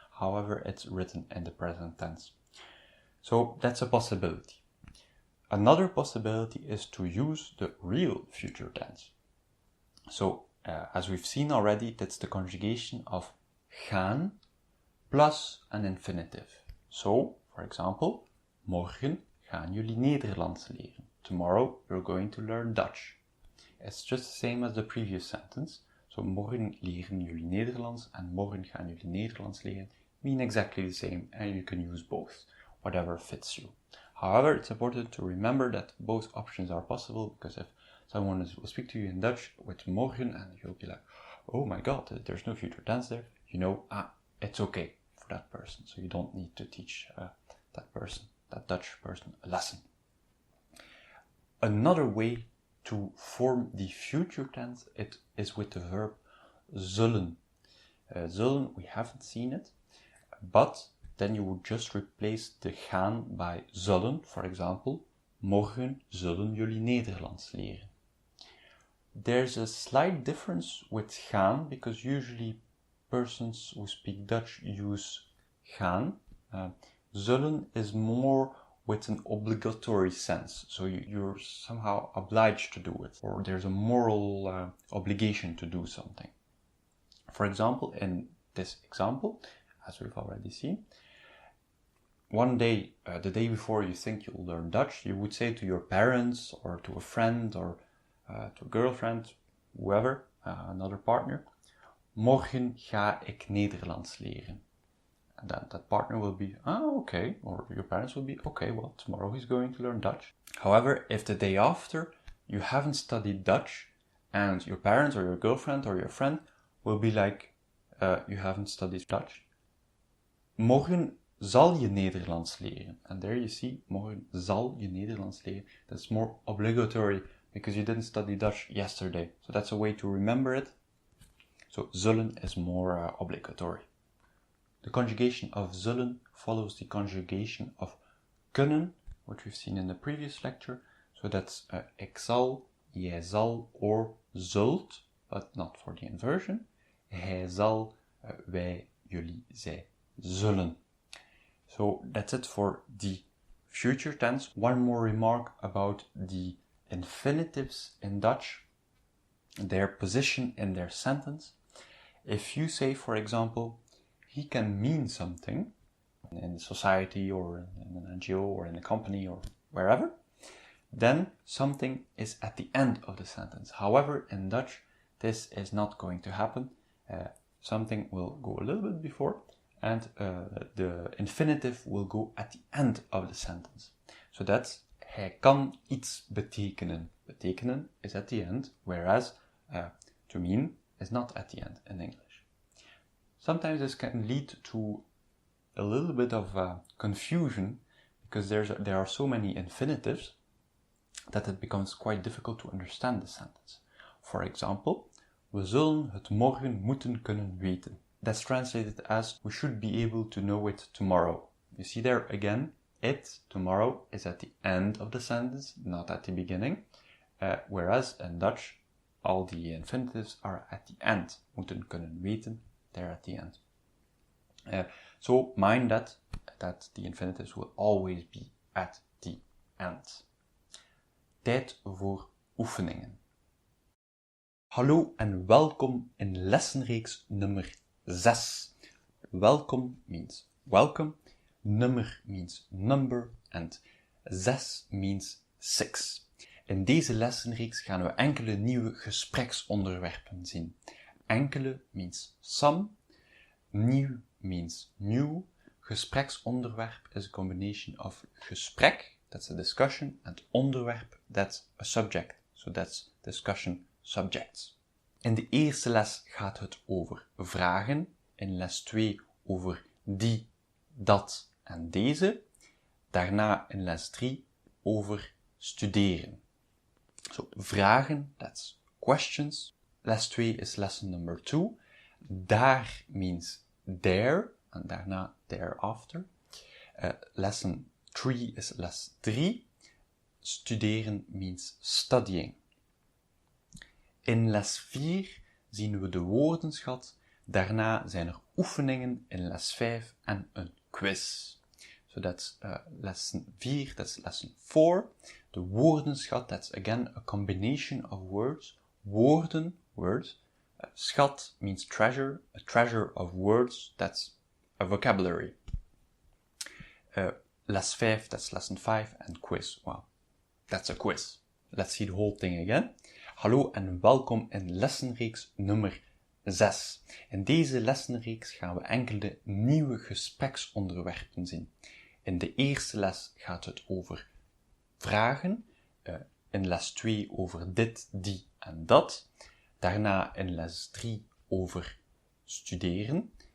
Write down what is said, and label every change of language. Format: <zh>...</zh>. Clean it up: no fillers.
<en>However, it's written in the present tense. So that's a possibility. Another possibility is to use the real future tense. So, as we've seen already, that's the conjugation of gaan plus an infinitive. So, for example,</en> <nl>morgen gaan jullie Nederlands leren.</nl> <en>Tomorrow you're going to learn Dutch. It's just the same as the previous sentence. So,</en> <nl>morgen leren jullie Nederlands</nl> <en>and</en> <nl>morgen gaan jullie Nederlands leren</nl> <en>mean exactly the same, and you can use both, whatever fits you. However, it's important to remember that both options are possible, because if someone will speak to you in Dutch with morgen and you'll be like, oh my god, there's no future tense there, you know, it's okay for that person. So you don't need to teach that Dutch person, a lesson. Another way to form the future tense, it is with the verb zullen. Zullen, we haven't seen it, but then you would just replace the gaan by zullen. For example,</en> <nl>morgen zullen jullie Nederlands leren.</nl> <en>There's a slight difference with gaan, because usually persons who speak Dutch use gaan. Zullen is more with an obligatory sense, so you're somehow obliged to do it, or there's a moral obligation to do something. For example, in this example, as we've already seen, one day, the day before you think you'll learn Dutch, you would say to your parents or to a friend or to a girlfriend, whoever, another partner,</en> <nl>morgen ga ik Nederlands leren.</nl> <en>And then that partner will be, okay, or your parents will be, okay, well, tomorrow he's going to learn Dutch. However, if the day after you haven't studied Dutch and your parents or your girlfriend or your friend will be like, you haven't studied Dutch,</en> <nl>morgen zal je Nederlands leren.</nl> <en>And there you see,</en> <nl>morgen zal je Nederlands leren.</nl> <en>That's more obligatory because you didn't study Dutch yesterday. So that's a way to remember it. So zullen is more obligatory. The conjugation of zullen follows the conjugation of kunnen, which we've seen in the previous lecture. So that's</en> <nl>ik zal, jij zal,</nl> <en>or zult, but not for the inversion.</en> <nl>Hij zal, wij, jullie, zij zullen.</nl> <en>So that's it for the future tense. One more remark about the infinitives in Dutch, their position in their sentence. If you say, for example, he can mean something in society or in an NGO or in a company or wherever, then something is at the end of the sentence. However, in Dutch, this is not going to happen. Something will go a little bit before, and the infinitive will go at the end of the sentence. So that's</en> <nl>hij kan iets betekenen.</nl> <en>Betekenen is at the end, whereas to mean is not at the end in English. Sometimes this can lead to a little bit of confusion because there are so many infinitives that it becomes quite difficult to understand the sentence. For example,</en> <nl>we zullen het morgen moeten kunnen weten.</nl> <en>That's translated as we should be able to know it tomorrow. You see there again, it, tomorrow, is at the end of the sentence, not at the beginning. Whereas in Dutch, all the infinitives are at the end.</en> <nl>Moeten kunnen weten,</nl> <en>they're at the end. So mind that the infinitives will always be at the end.</en> <nl>Tijd voor oefeningen. Hallo en welkom in lessenreeks nummer 6.</nl> <en>Welcome means welcome, nummer means number, and 6 means 6.</en> <nl>In deze lessenreeks gaan we enkele nieuwe gespreksonderwerpen zien.</nl> <en>Enkele means some, nieuw means new. Gespreksonderwerp is a combination of gesprek, that's a discussion, and onderwerp, that's a subject. So that's discussion subjects.</en> <nl>In de eerste les gaat het over vragen, in les 2 over die, dat en deze. Daarna in les 3 over studeren.</nl> <en>So vragen, that's questions. Les 2 is lesson number 2. Daar means there,</en> <nl>en daarna</nl> <en>thereafter. Lesson 3 is les 3. Studeren means studying.</en> <nl>In les 4 zien we de woordenschat. Daarna zijn er oefeningen in les 5 en een quiz.</nl> <en>So that's lesson 4, that's lesson 4. De woordenschat, that's again a combination of words. Woorden, words. Schat means treasure. A treasure of words, that's a vocabulary. Les 5, that's lesson 5. And quiz, well, that's a quiz. Let's see the whole thing again.</en> <nl>Hallo en welkom in lessenreeks nummer 6. In deze lessenreeks gaan we enkele nieuwe gespreksonderwerpen zien. In de eerste les gaat het over vragen. In les 2 over dit, die en dat. Daarna in les 3 over studeren.</nl>